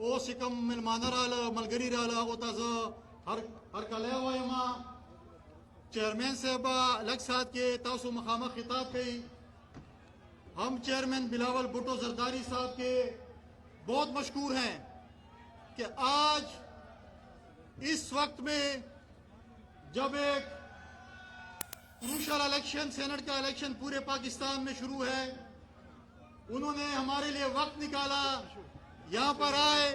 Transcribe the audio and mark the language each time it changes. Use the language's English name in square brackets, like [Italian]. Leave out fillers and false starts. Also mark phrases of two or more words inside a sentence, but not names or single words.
[Pashto] چې کوم ملمانه راله ملګري راله هغو ته زه هرکلی وایم. چیئرمین صاحب لږ ساعت کې تاسو مخامخ خطاب کوي. [Urdu] ہم چیئرمین بلاول بھٹو زرداری صاحب کے بہت مشکور ہیں کہ آج اس وقت میں جب ایک [English] crucial election [Urdu] سینٹ کا الیکشن پورے پاکستان میں شروع ہے, انہوں نے ہمارے لیے وقت نکالا, یہاں پر آئے.